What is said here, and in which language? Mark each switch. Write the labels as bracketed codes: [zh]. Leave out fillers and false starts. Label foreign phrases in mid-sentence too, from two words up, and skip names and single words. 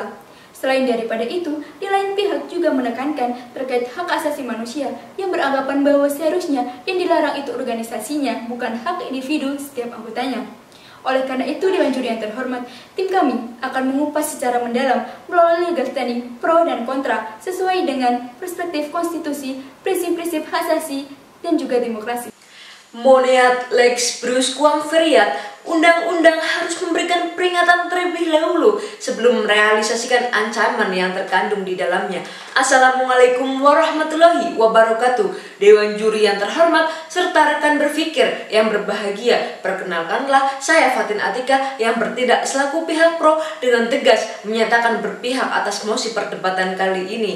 [id] Selain daripada itu, di lain pihak juga menekankan terkait hak asasi manusia yang beranggapan bahwa seharusnya yang dilarang itu organisasinya, bukan hak individu setiap anggotanya. Oleh karena itu, Dewan juri yang terhormat, tim kami akan mengupas secara mendalam melalui [en] legal standing [id] pro dan kontra sesuai dengan perspektif konstitusi, prinsip-prinsip hak asasi, dan juga demokrasi. [la] Moneat lex brusquam feriat, [id] undang-undang harus memberikan peringatan terlebih dahulu sebelum merealisasikan ancaman yang terkandung di dalamnya. [ar] السلام عليكم ورحمة الله وبركاته. [id] Dewan juri yang terhormat serta rekan berpikir yang berbahagia, perkenalkanlah saya Fatin Atika yang bertindak selaku pihak pro dengan tegas menyatakan berpihak atas mosi perdebatan kali ini.